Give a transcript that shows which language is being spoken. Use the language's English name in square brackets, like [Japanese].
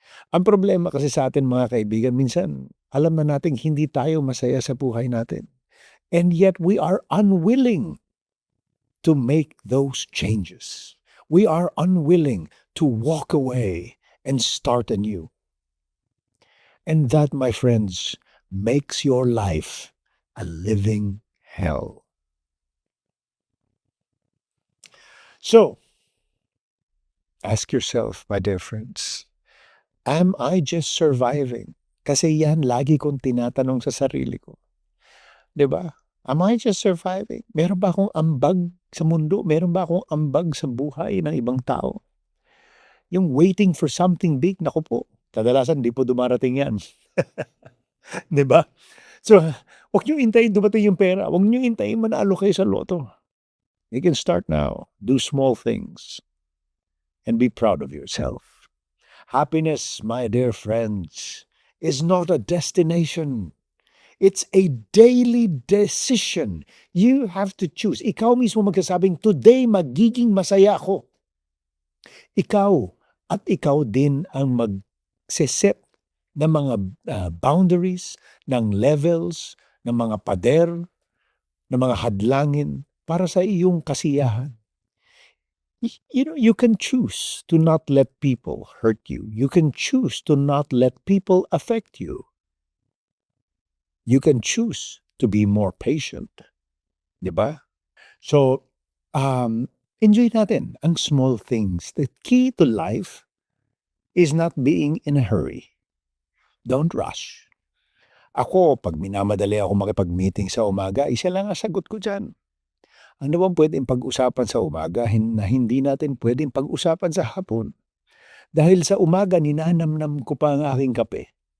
[Filipino] Ang problema kasi sa atin mga kaibigan, minsan alam na nating hindi tayo masaya sa buhay natin. [English] And yet we are unwilling to make those changes. We are unwilling to walk away and start anew. And that, my friends, makes your life a living hell. So, ask yourself, my dear friends, am I just surviving? [Filipino] Kasi yan lagi kong tinatanong sa sarili ko. 'Di ba? [English] Am I just surviving? [Filipino] Meron ba akong ambag sa mundo? Meron ba akong ambag sa buhay ng ibang tao? Yung [English] waiting for something big, [Filipino] naku po, kadalasan di po dumarating yan. 'Di ba? So, huwag niyo hintayin dumating yung pera. Huwag niyo hintayin manalo kayo sa loto. [English] You can start now. Do small things and be proud of yourself. Happiness, my dear friends, is not a destination. It's a daily decision. You have to choose. [Filipino] Ikaw mismo magsasabing, today magiging masaya ako. Ikaw at ikaw din ang magseset ng mga boundaries, ng levels, ng mga pader, ng mga hadlangin para sa iyong kasiyahan. [English] You know, you can choose to not let people hurt you. You can choose to not let people affect you. You can choose to be more patient. [Filipino] 'Di ba? [English] So, enjoy [Filipino] natin ang [English] small things. The key to life is not being in a hurry. Don't rush. [Filipino] Ako, pag minamadali ako makipag-meeting sa umaga, isa lang ang sagot ko diyan. Ano bang pwedeng pag-usapan sa umaga na hindi natin pwedeng pag-usapan sa hapon? Dahil sa umaga, ninanamnam ko pa ang aking kape.